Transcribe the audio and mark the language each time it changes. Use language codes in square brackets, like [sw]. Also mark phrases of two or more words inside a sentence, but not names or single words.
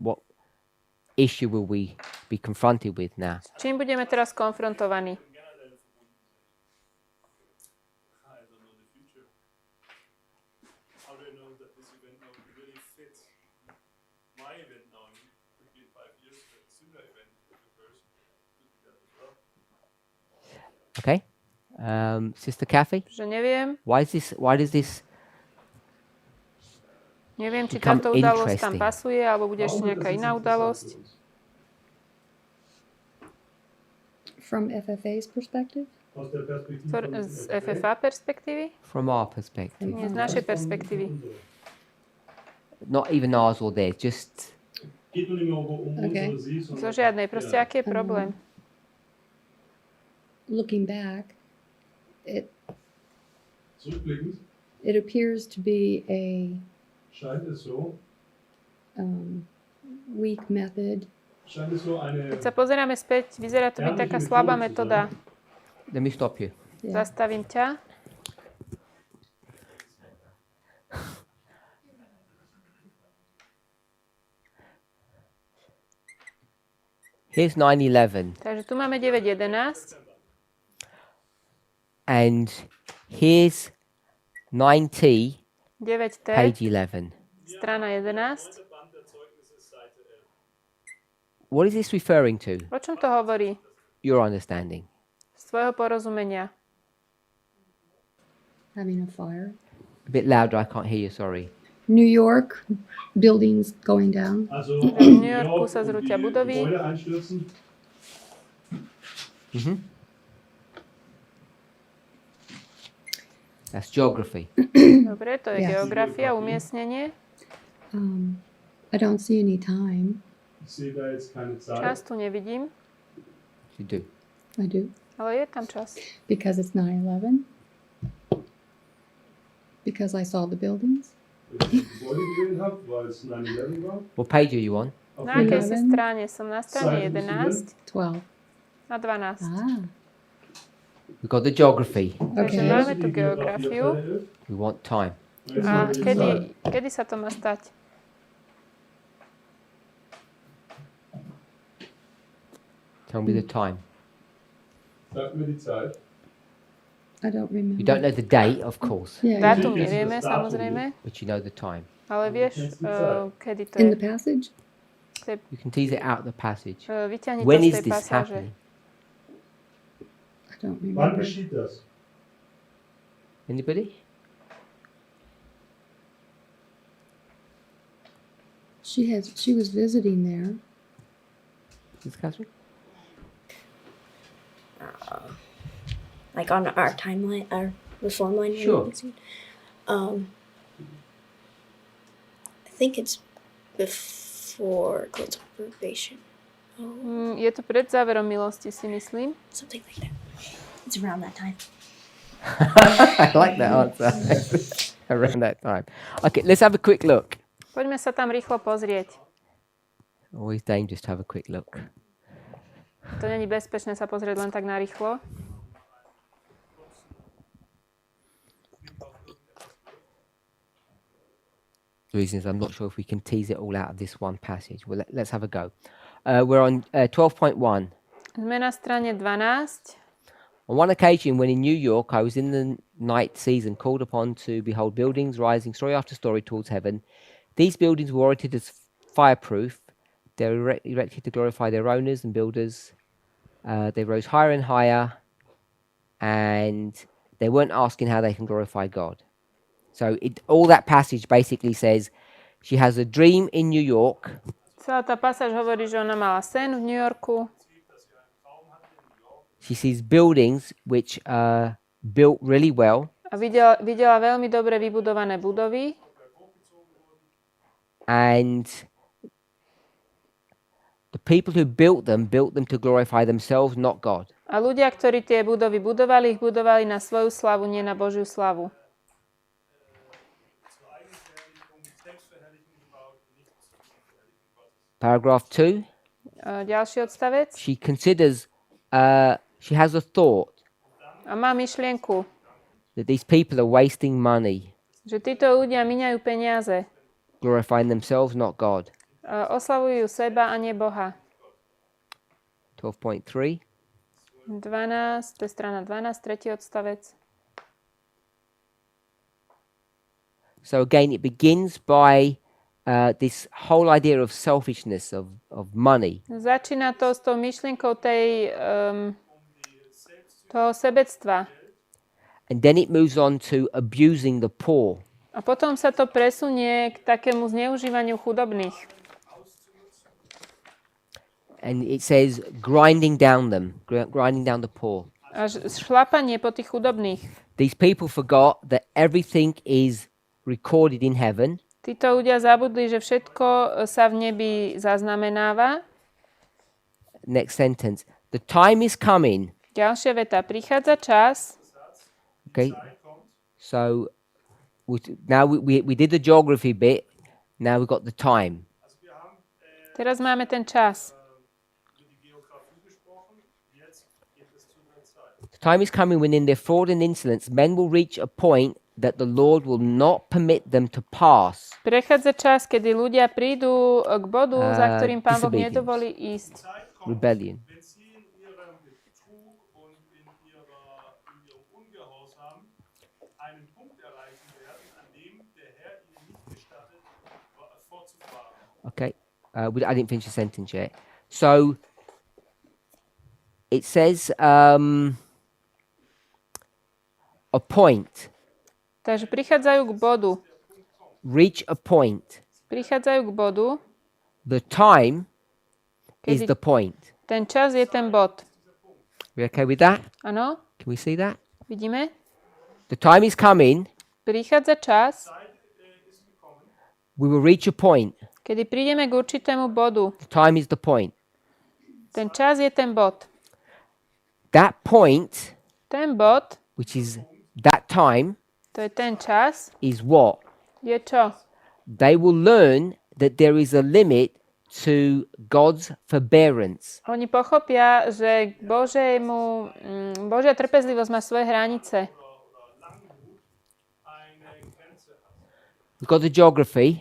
[en] What issue will we be confronted with now? [sk] Čím budeme teraz konfrontovaní? [en] I don't know the future. How do I know that this event now really fits my event now? It could be in 5 years, but a similar event occurs. Could be that as well. Okay. Sister Kathy, [sk] Že neviem. [en] why does this [sk] Neviem, či [en] Become [sk] táto udalosť tam [en] interesting. [sk] pasuje, alebo bude ešte nejaká iná udalosť. [en] From FFA's perspective? [de] Aus der Perspektive [sk] Z FFA perspektívy? [en] from our perspective? [sk] Nie, z našej perspektívy. [en] Not even ours or theirs, just [de] Geht nur nicht mehr um [en] Okay. [de] unsere Sie, sondern [sk] Zo žiadnej. Proste, aký je problém? [en] Looking back, [de] zurückblickend [en] it appears to be a [de] scheint es so [en] weak method. [sk] Keď sa pozeráme späť, vyzerá to byť taká slabá metóda. [en] let me stop you. Yeah. [sk] Zastavím ťa. [en] Here's 9/11, [sk] Takže tu máme 9.11. [en] and here's 9T, 9T, page 11. [sk] strana 11. [en] What is this referring to? [sk] O čom to hovorí? [en] Your understanding. [sk] Z tvojho porozumenia. [en] Having a fire. A bit louder, I can't hear you, sorry. New York, buildings going down. Also, [sk] V New Yorku sa zrútia budovy. [de] Gebäude einstürzen. [en] That's geography. [sk] Dobre, to je [en] Yes. [sk] geografia, umiestnenie. [en] I don't see any time. [de] Ich sehe da jetzt keine Zahl. [sk] Čas tu nevidím, [en] You do. I do. [sk] ale je tam čas. [en] Because it's 9/11. Because I saw the buildings. [de] Wenn ich die Gebäude gesehen habe, weil es 9/11 war. [en] What page are you on? [de] Auf [sk] Na akej si 11. strane? Som na strane 11 12. a 12. Ah, [en] We've got the geography. [sk] Takže [en] okay. [sk] máme tu geografiu. [en] We want time. [sk] A kedy sa to má stať? [en] Tell me the time. [de] Sag mir die Zeit. [en] I don't remember. You don't know the date, of course, Yeah, [sk] Dátum Kedy si nevieme, to dátum samozrejme, [en] but you know the time. [sk] ale vieš, kedy to [en] in [sk] je. [en] the passage. You can tease it out of the passage. [sk] Vyťahni to [en] When [sk] z [en] is [sk] tej [en] this [sk] pasáže. [en] happening? I don't [de] Wann [en] remember. [de] geschieht das? [en] Anybody? She was visiting there. Miss Catherine? Like on our timeline, our reform line. here, Sure. you can see. I think it's before close of probation. Oh, [sk] Je to pred záverom milosti, si myslím. [en] something like that. It's around that time. I like that answer. Around that time. Okay, let's have a quick look. [sk] Poďme sa tam rýchlo pozrieť. [en] Always dangerous to have a quick look. [sk] To není bezpečné sa pozrieť len tak na rýchlo. [en] The reason is I'm not sure if we can tease it all out of this one passage. Well, let's have a go. We're on 12.1. [sk] Sme na strane 12. [en] On one occasion, when in New York, I was in the night season called upon to behold buildings rising story after story towards heaven. These buildings were oriented as fireproof. They were erected to glorify their owners and builders. They rose higher and higher, and they weren't asking how they can glorify God. So all that passage basically says she has a dream in New York. [sk] Celá tá pasáž hovorí, že ona mala sen v New Yorku. [en] She sees buildings which are built really well, [sk] A videla veľmi dobre vybudované budovy. [en] and the people who built them to glorify themselves, not God. [sk] A ľudia, ktorí tie budovy budovali, ich budovali na svoju slavu, nie na Božiu slavu. [en] Paragraph 2, [sk] Ďalší odstavec. [en] she considers, she has a thought [sk] A má myšlienku, [en] that these people are wasting money, [sk] že títo ľudia míňajú peniaze. [en] glorifying themselves, not God. [sk] Oslavujú seba a nie Boha. [en] 12.3, [sk] 12, to je strana 12, tretí odstavec. [en] so again, it begins by this whole idea of selfishness, of money. [sk] Začína to s tou myšlienkou tej toho sebectva. [en] And then it moves on to abusing the poor. [sk] A potom sa to presunie k takému zneužívaniu chudobných. [en] And it says grinding down them, grinding down the poor. [sk] Až šlapanie po tých chudobných. [en] These people forgot that everything is recorded in heaven. [sk] Títo ľudia zabudli, že všetko sa v nebi zaznamenáva. [en] Next sentence. The time is coming. [sk] Ďalšia veta. Prichádza čas. [en] Okay. So now we did the geography bit. Now we've got the time. [sk] Teraz máme ten čas. [en] The time is coming when in their fraud and insolence men will reach a point that the Lord will not permit them to pass. [sk] Prechádza čas, kedy ľudia prídu k bodu, za ktorým Pán Boh [en] disobedience. [sk] nedovolí ísť. [en] Rebellion. [de] Wenn sie in ihrem Betrug und in ihrem Ungehorsam einen Punkt erreichen werden, an dem der Herr ihnen nicht gestattet, fortzufahren. [en] Okay. I didn't finish the sentence yet. So it says a point. [sk] Takže prichádzajú k bodu. [en] Reach a point. [sk] Prichádzajú k bodu. [en] The time is [sk] Kedy [en] the point. [sk] ten čas je ten bod. [en] We okay with that? [sk] Áno? [en] Can we see that? [sk] Vidíme? [en] The time is coming. [sk] Prichádza čas, [en] We will reach a point. [sk] kedy prídeme k určitému bodu. [en] The time is the point. [sk] Ten čas je ten bod. [en] That point, [sk] Ten bod, [en] which is that time, [sk] to je ten čas, [en] is what? [sk] je čo? [en] They will learn that there is a limit to God's forbearance. [sk] Oni pochopia, že Božia trpezlivosť má svoje hranice. [en] We've got the geography.